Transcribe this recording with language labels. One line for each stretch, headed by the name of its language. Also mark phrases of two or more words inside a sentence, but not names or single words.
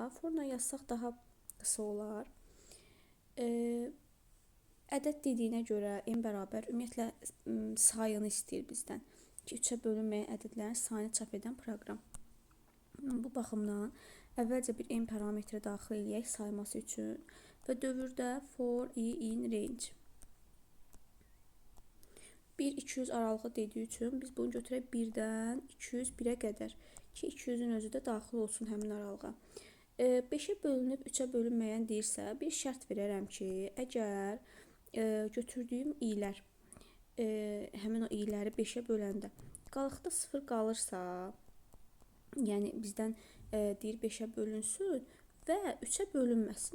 Azerbaijani: For-la yazsaq daha qısa olar. Ədəd dediyinə görə n bərabər ümumiyyətlə sayını istəyir bizdən ki, 3-ə bölünməyən ədədlərin sayını çap edən proqram. Bu baxımdan əvvəlcə bir n parametri daxil edək sayması üçün və dövrdə
English: for i in range
Azerbaijani: 1-200 aralığı dediyi üçün biz bunu götürək 1-dən 201-ə qədər ki, 200-ün özü də daxil olsun həmin aralığa. 5-ə bölünüb 3-ə bölünməyən deyirsə, bir şərt verərəm ki, əgər götürdüyüm i'lər həmin o i'ləri 5-ə böləndə qalıqda 0 qalırsa, yəni bizdən deyir 5-ə bölünsün və 3-ə bölünməsin.